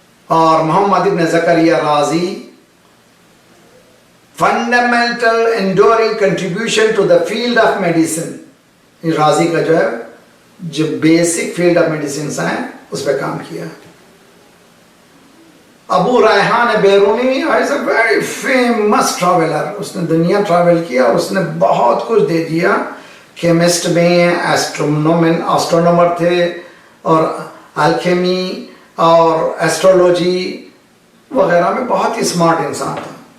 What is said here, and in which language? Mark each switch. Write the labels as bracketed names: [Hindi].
[Urdu] اور [English] Muhammad ibn Zakariya Razi fundamental enduring contribution to the field of medicine. [Urdu] رازی کا جو ہے جو [English] basic field of medicines [Urdu] ہیں اس پہ کام کیا. [English] Abu Rayhan Biruni is a very famous traveler. [Urdu] اس نے دنیا ٹریول کیا اور اس نے بہت کچھ دے دیا. کیمسٹ میں ایسٹرونومر تھے، اور الکیمی اور ایسٹرولوجی وغیرہ میں بہت ہی اسمارٹ انسان تھا.